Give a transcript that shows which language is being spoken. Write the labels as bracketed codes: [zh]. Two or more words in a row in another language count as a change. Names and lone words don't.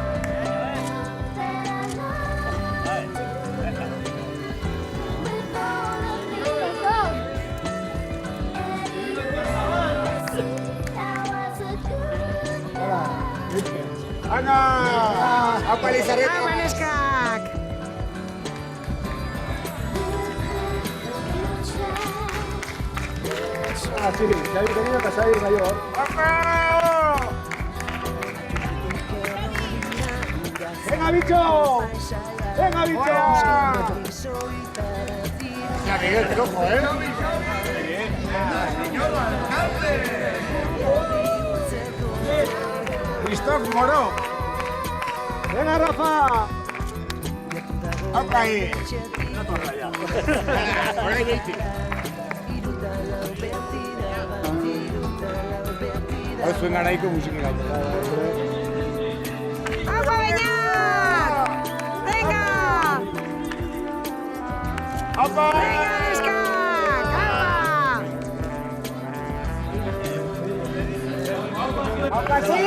[es] Ana! [eu] Apa Elizareta? Apa neskak? [es] Sí, Xavi tenia que Xavi Mayor. Apa! Venga, bicho! Venga, bicho! Ya, Miguel, te cojo, ¿eh? Señor alcalde! Christoph Moro. Venga, Rafa. Apa ahí. Por ahí, Vilti. [eu] Hau zuen garaiko musika. Apa Beñat! [es] Venga! Apa! Venga, neskak! [eu] Apa! Apa sí!